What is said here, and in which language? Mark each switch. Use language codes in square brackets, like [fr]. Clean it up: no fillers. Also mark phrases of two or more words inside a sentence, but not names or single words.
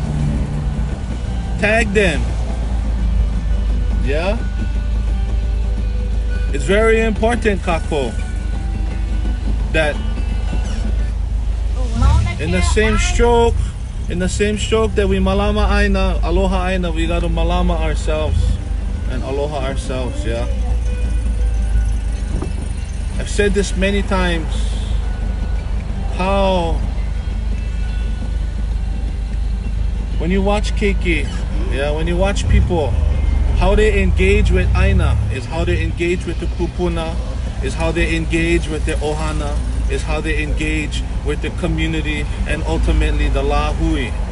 [en] Tag them. Yeah? It's very important, kako, that in the same stroke that we [haw] malama aina, aloha aina, [en] we gotta malama ourselves and aloha ourselves, yeah? I've said this many times, how when you watch Kuike, yeah, when you watch people, how they engage with aina is how they engage with the kupuna, is how they engage with their ohana, is how they engage with the community, and ultimately the lahui.